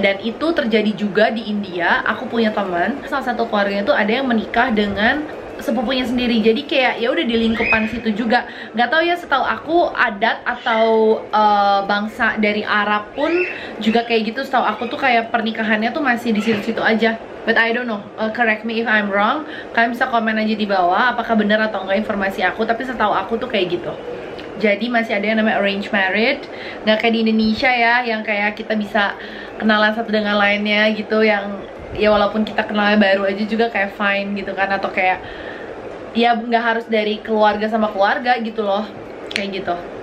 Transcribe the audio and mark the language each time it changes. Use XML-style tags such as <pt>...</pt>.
<id>Dan itu terjadi juga di India. Aku punya teman, salah satu keluarganya tuh ada yang menikah dengan sepupunya sendiri, jadi kayak ya udah di lingkupan situ juga. Nggak tahu ya, setahu aku adat atau bangsa dari Arab pun juga kayak gitu. Setahu aku tuh kayak pernikahannya tuh masih di situ-situ aja.</id> <en>But I don't know, correct me if I'm wrong.</en> <id>Kalian bisa komen aja di bawah apakah benar atau enggak informasi aku. Tapi setahu aku tuh kayak gitu. Jadi masih ada yang namanya arranged marriage. Nggak kayak di Indonesia ya, yang kayak kita bisa kenalan satu dengan lainnya gitu, yang ya walaupun kita kenalnya baru aja juga kayak fine gitu kan, atau kayak ya nggak harus dari keluarga sama keluarga gitu loh, kayak gitu.</id>